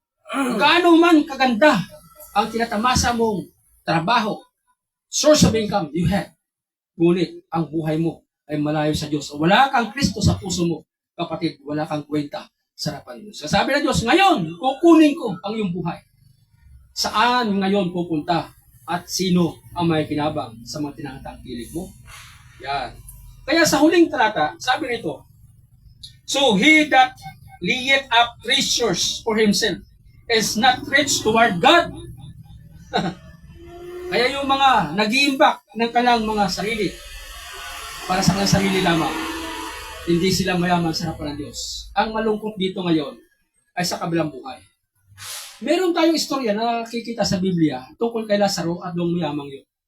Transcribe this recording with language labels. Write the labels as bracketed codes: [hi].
[tl] Gaano man kaganda ang tinatamasa mong trabaho, source of income you have, ngunit ang buhay mo ay malayo sa Diyos. O wala kang Kristo sa puso mo, kapatid, wala kang kwenta sa harapan ng Diyos. Sabi ng Diyos, ngayon, kukunin ko ang iyong buhay. Saan ngayon pupunta? At sino ang may kinabang sa mga tinatangkilik mo? Yan. Kaya sa huling talata, sabi nito, [en] so he that layeth up treasures for himself is not rich toward God. [tl] Kaya yung mga nag-iimbak ng kanilang mga sarili, para sa kanilang sarili lamang, hindi sila mayaman sa harapan ng Diyos. Ang malungkot dito ngayon ay sa kabilang buhay. Meron tayong istorya na nakikita sa Biblia tungkol kay Lazaro at yung mayamang yun.